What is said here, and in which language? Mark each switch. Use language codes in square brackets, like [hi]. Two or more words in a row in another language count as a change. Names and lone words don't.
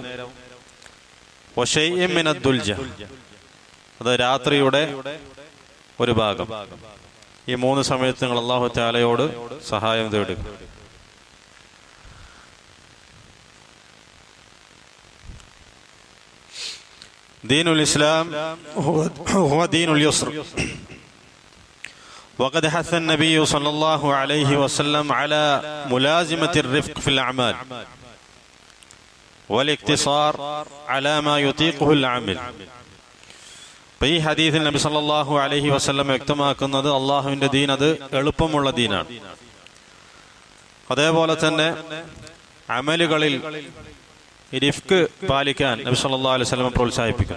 [ar] وشيء من الدلجة, [ml] അത് രാത്രിയുടെ ഒരു ഭാഗം. ഈ മൂന്ന് സമയത്ത് നിങ്ങൾ അല്ലാഹു തആലയോട് സഹായം തേടുക. [ar] دين الإسلام هو دين اليسر. وقد حث النبي صلى الله عليه وسلم على ملازمة الرفق في الأعمال والاقتصار على ما يطيقه العامل. [ml] ഈ ഹദീസിൽ നബി [ar] صلى الله عليه وسلم [ml] വ്യക്തമാക്കുന്നത് അള്ളാഹുവിന്റെ ദീൻ അത് എളുപ്പമുള്ള ദീനാണ്. അതേപോലെ തന്നെ അമലുകളിൽ റിഫ്ക് പാലിക്കാൻ നബി [ar] صلى الله عليه وسلم [ml] പ്രോത്സാഹിപ്പിക്കുന്നു.